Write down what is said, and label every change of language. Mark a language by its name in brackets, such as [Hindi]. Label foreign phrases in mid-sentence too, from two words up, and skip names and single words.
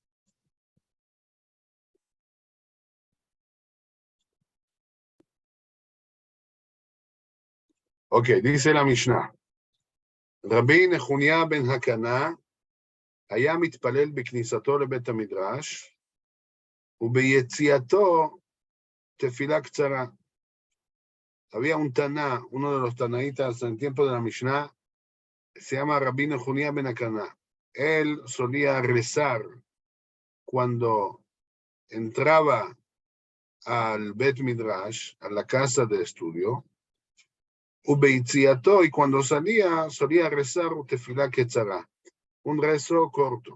[Spanish] Ok, dice la Mishnah. [Hebrew] רבי נחוניה בן הקנה היה מתפלל בכניסתו לבית המדרש, וביציאתו תפילה קצרה. [Spanish] Había un Taná, uno de los Tanaítas en el tiempo de la Mishnah, se llama Rabbi Nehunia ben Akaná. Él solía rezar cuando entraba al [Hebrew] בית מדרש, [Spanish] a la casa de estudio, Ubeitziato, y cuando salía, solía rezar [Hebrew] תפילה קצרה, [Spanish] un rezo corto.